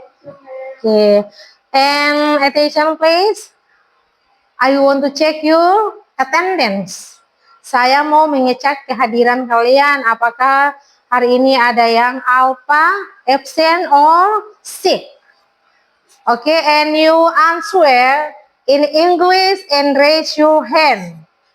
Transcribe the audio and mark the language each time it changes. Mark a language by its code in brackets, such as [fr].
[en] Okay, and attention please. I want to check your attendance. [id] Saya mau mengecek kehadiran kalian. Apakah hari ini ada yang alpha, [en] absent, or sick? Okay, and you answer in English and raise your hand.